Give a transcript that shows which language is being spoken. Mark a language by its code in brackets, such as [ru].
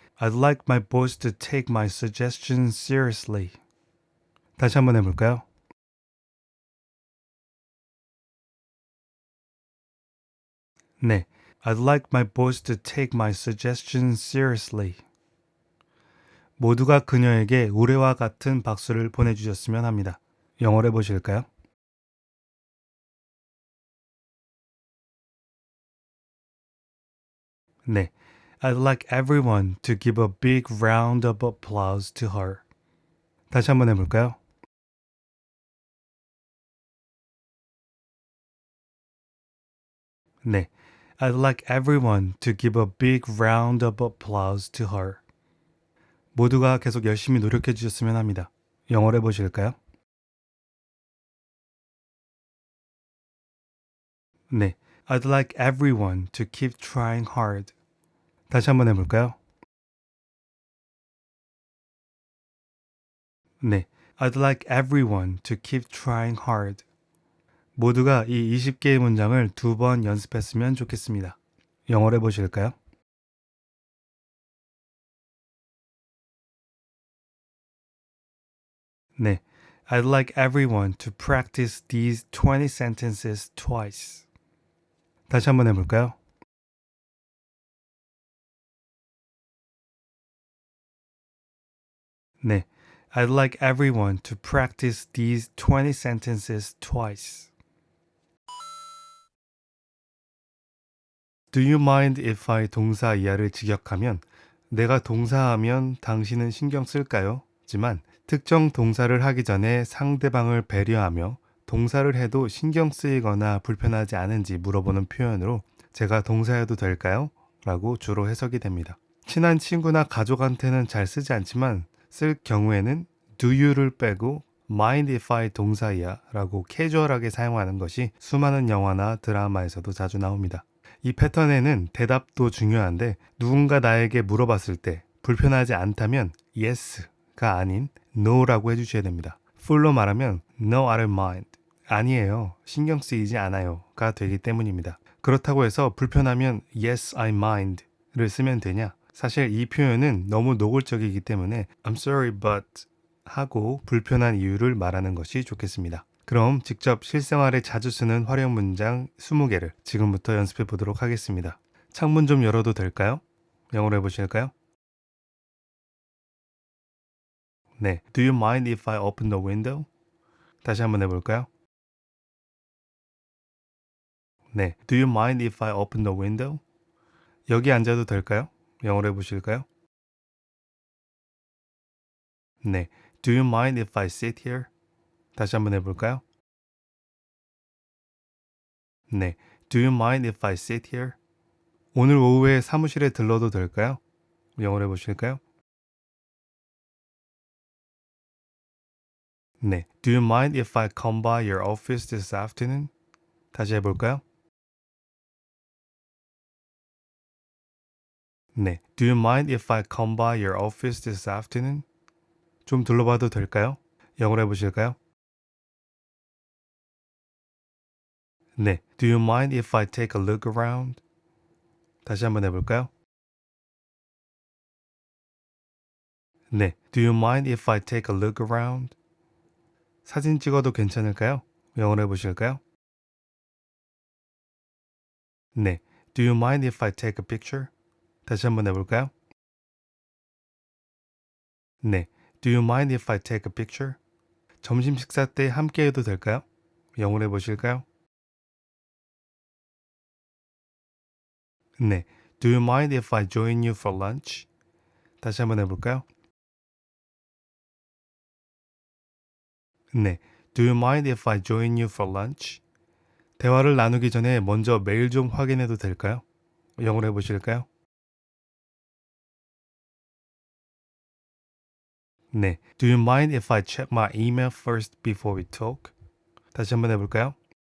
[en] I'd like my boss to take my suggestions seriously. [ko] 다시 한번 해볼까요? 네. [en] I'd like my boss to take my suggestions seriously. [ko] 모두가 그녀에게 우레와 같은 박수를 보내주셨으면 합니다. 영어로 해보실까요? 네. [en] I'd like everyone to give a big round of applause to her. [ko] 다시 한번 해볼까요? 네. [en] I'd like everyone to give a big round of applause to her. [ko] 모두가 계속 열심히 노력해 주셨으면 합니다. 영어로 해보실까요? 네. [en] I'd like everyone to keep trying hard. [ko] 다시 한번 해볼까요? 네. [en] I'd like everyone to keep trying hard. [ko] 모두가 이 20개의 문장을 2번 연습했으면 좋겠습니다. 영어로 해보실까요? 네. [en] I'd like everyone to practice these 20 sentences twice. [ko] 다시 한번 해볼까요? 네. [en] I'd like everyone to practice these 20 sentences twice. Do you mind if I [ko] 동사 이하를 직역하면 내가 동사하면 당신은 신경 쓸까요? 지만 특정 동사를 하기 전에 상대방을 배려하며 동사를 해도 신경 쓰이거나 불편하지 않은지 물어보는 표현으로 제가 동사해도 될까요? 라고 주로 해석이 됩니다. 친한 친구나 가족한테는 잘 쓰지 않지만 쓸 경우에는 [en] do you [ko] 를 빼고 [en] mind if I [ko] 동사이야 라고 캐주얼하게 사용하는 것이 수많은 영화나 드라마에서도 자주 나옵니다. 이 패턴에는 대답도 중요한데 누군가 나에게 물어봤을 때 불편하지 않다면 yes가 아닌 no라고 해주셔야 됩니다. 풀로 말하면 [en] no, I don't mind. [ko] 아니에요. 신경 쓰이지 않아요가 되기 때문입니다. 그렇다고 해서 불편하면 [en] yes, I mind [ko] 를 쓰면 되냐? 사실 이 표현은 너무 노골적이기 때문에 [en] I'm sorry but [ko] 하고 불편한 이유를 말하는 것이 좋겠습니다. 그럼 직접 실생활에 자주 쓰는 활용 문장 20개를 지금부터 연습해 보도록 하겠습니다. 창문 좀 열어도 될까요? 영어로 해보실까요? [en] 네. Do you mind if I open the window? [ko] 다시 한번 해볼까요? [en] 네. Do you mind if I open the window? [ko] 여기 앉아도 될까요? 영어로 해보실까요? [en] 네. Do you mind if I sit here? [ko] 다시 한번 해볼까요? [en] 네. Do you mind if I sit here? [ko] 오늘 오후에 사무실에 들러도 될까요? 영어로 해보실까요? 네. [en] Do you mind if I come by your office this afternoon? [ko] 다시 해볼까요? 네. [en] Do you mind if I come by your office this afternoon? [ko] 좀 둘러봐도 될까요? 영어로 해보실까요? 네. [en] Do you mind if I take a look around? [ko] 다시 한번 해볼까요? 네. [en] Do you mind if I take a look around? [ko] 사진 찍어도 괜찮을까요? 영어로 해보실까요? 네. [en] Do you mind if I take a picture? [ko] 다시 한번 해볼까요? 네. [en] Do you mind if I take a picture? [ko] 점심 식사 때 함께 해도 될까요? 영어로 해보실까요? 네. [en] Do you mind if I join you for lunch? [ko] 다시 한번 해볼까요? 네. [en] Do you mind if I join you for lunch? [ko] 대화를 나누기 전에 먼저 메일 좀 확인해도 될까요? 영어로 해보실까요? [en] 네. Do you mind if I check my email first before we talk? [ko] 다시 한번 해볼까요?